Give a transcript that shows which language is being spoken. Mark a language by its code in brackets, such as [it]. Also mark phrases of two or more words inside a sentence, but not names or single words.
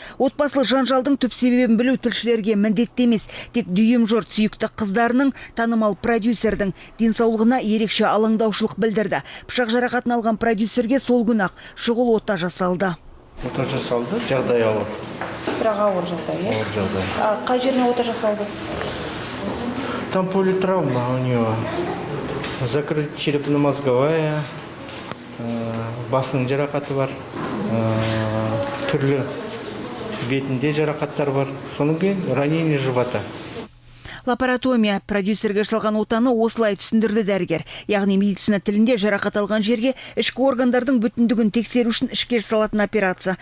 [kk] Отбасылық жанжалдың түп себебін білу тілшілерге міндетті емес, тек дүйім жұрт сүйікті қыздарының, танымал продюсердің денсаулығына ерекше алаңдаушылық білдірді. Пышақ жарақатын алған продюсерге сол күні-ақ шұғыл ота жасалды. Ота жасалды, жағдай ауыр. Бірақ ауыр жағдай, е? Ауыр жағдай. Қай жеріне ота жасалды? [ru] Там политравма у него. Закрыта черепно-мозговая, [kk] басының жарақаты бар, түрлі бетінде жарақаттар бар. Соның кейін [ru] ранение живота. [kk] Лапаротомия продюсерге жасалған отаны осылай түсіндірді дәрігер. Яғни медицина тілінде жарақат алған жерге ішкі органдардың бүтіндігін тексеру үшін ішке жасалатын операция.